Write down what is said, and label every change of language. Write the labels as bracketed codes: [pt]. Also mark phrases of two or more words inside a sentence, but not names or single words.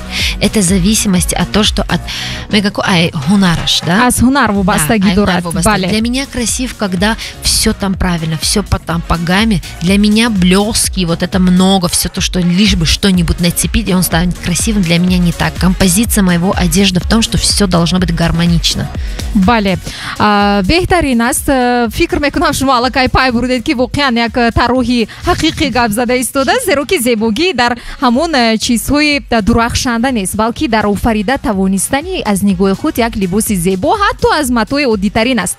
[ru] Это в зависимости от того, что от гунараш, да? Для меня красив, когда все там правильно, все там по гамме. Для меня блески, вот это много, все то, что лишь бы что-нибудь нацепить, и он станет красивым, для меня не так. Композиция моего одежды в том, что все должно быть гармонично. [tg] Бале. Бехтарин аст, фикр мекунам шумо аллакай пай бурдед ки воқеан як тарроҳи ҳақиқӣ гап зада истода, зеро ки зебогӣ дар ҳамон чизҳои дурахшанда нест, балки дар офарида тавонистани аз нигоҳи худ як либоси зебо, ҳатто аз матои оддитарин аст.